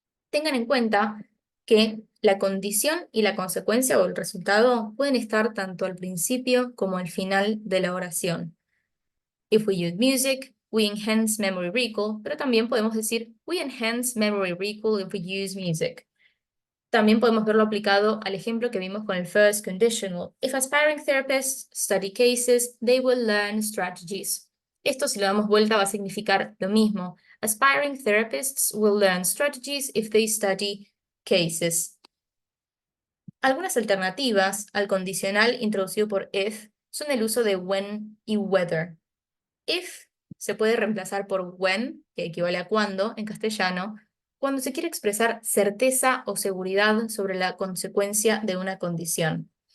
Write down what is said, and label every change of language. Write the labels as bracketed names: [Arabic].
[Spanish] Tengan en cuenta que la condición y la consecuencia o el resultado pueden estar tanto al principio como al final de la oración. [English] If we use music, we enhance memory recall, [Spanish] pero también podemos decir [English] we enhance memory recall if we use music. [Spanish] También podemos verlo aplicado al ejemplo que vimos con el first conditional. [English] If aspiring therapists study cases, they will learn strategies. [Spanish] Esto, si lo damos vuelta, va a significar lo mismo. [English] Aspiring therapists will learn strategies if they study cases. [Spanish] Algunas alternativas al condicional introducido por if son el uso de when y whether. If se puede reemplazar por when, que equivale a cuando en castellano, cuando se quiere expresar certeza o seguridad sobre la consecuencia de una condición.